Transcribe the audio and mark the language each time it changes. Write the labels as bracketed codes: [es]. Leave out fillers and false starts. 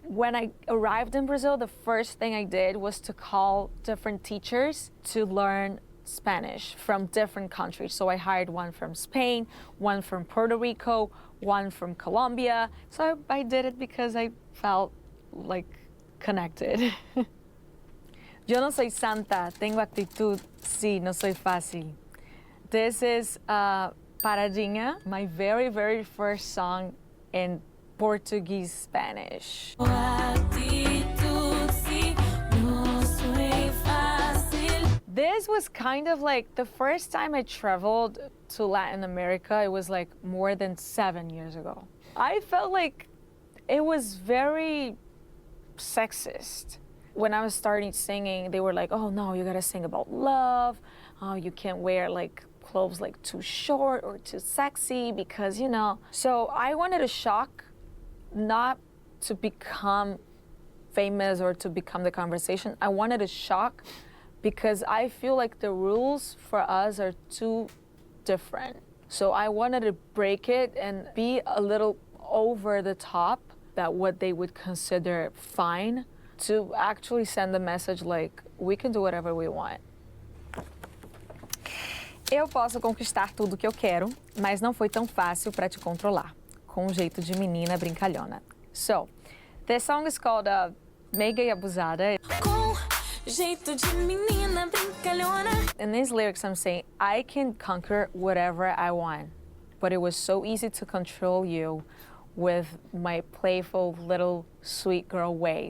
[en] When I arrived in Brazil, the first thing I did was to call different teachers to learn Spanish from different countries. So I hired one from Spain, one from Puerto Rico, one from Colombia. So I did it because I felt like connected. [es] Yo no soy santa, tengo actitud, sí, no soy fácil. [en] This is Paradinha, my very, very first song in Portuguese Spanish. This was kind of like the first time I traveled to Latin America. It was like more than 7 years ago. I felt like it was very sexist. When I was starting singing, they were like, oh no, you gotta sing about love. Oh, you can't wear like clothes like too short or too sexy because, you know. So I wanted to shock, not to become famous or to become the conversation. I wanted to shock because I feel like the rules for us are too different. So I wanted to break it and be a little over the top, that what they would consider fine, to actually send a message like, we can do whatever we want. [pt] Eu posso conquistar tudo que eu quero, mas não foi tão fácil para te controlar, com um jeito de menina brincalhona. [en] So, this song is called Mega e Abusada. [pt] Com jeito de menina brincalhona. [en] In these lyrics, I'm saying, I can conquer whatever I want, but it was so easy to control you with my playful little sweet girl way.